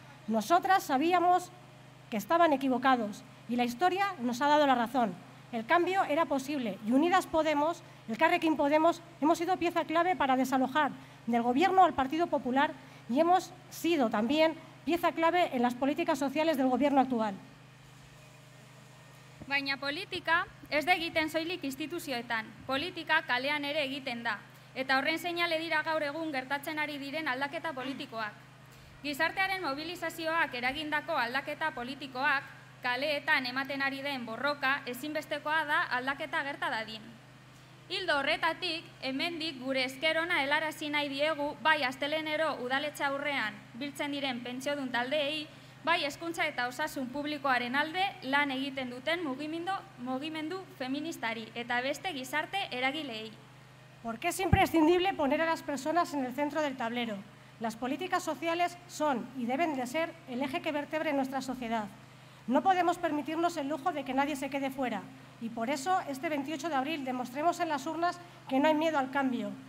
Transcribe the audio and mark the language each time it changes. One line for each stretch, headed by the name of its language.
Spanish: Nosotras sabíamos que estaban equivocados y la historia nos ha dado la razón. El cambio era posible y Unidas Podemos, Elkarrekin Podemos, hemos sido pieza clave para desalojar del Gobierno al Partido Popular y hemos sido también pieza clave en las políticas sociales del Gobierno actual.
Basque: Baina politika ez da egiten soilik instituzioetan, politika kalean ere egiten da, eta horren seinale dira gaur egun gertatzen ari diren aldaketa politikoak. Gizartearen mobilizazioak eragindako aldaketa politikoak, kaleetan ematen ari den borroka ezinbestekoa da aldaketa gerta dadin. Ildo horretatik, hemendik gure esker ona helarazi nahi diegu bai astelehenero udaletxe aurrean biltzen diren pentsiodun taldeei, bai hezkuntza eta osasun publikoaren alde lan egiten duten mugimendu feministari eta beste gizarte eragileei.
Spanish: Porque es imprescindible poner a las personas en el centro del tablero. Las políticas sociales son y deben de ser el eje que vertebre nuestra sociedad. No podemos permitirnos el lujo de que nadie se quede fuera y por eso este 28 de abril demostremos en las urnas que no hay miedo al cambio.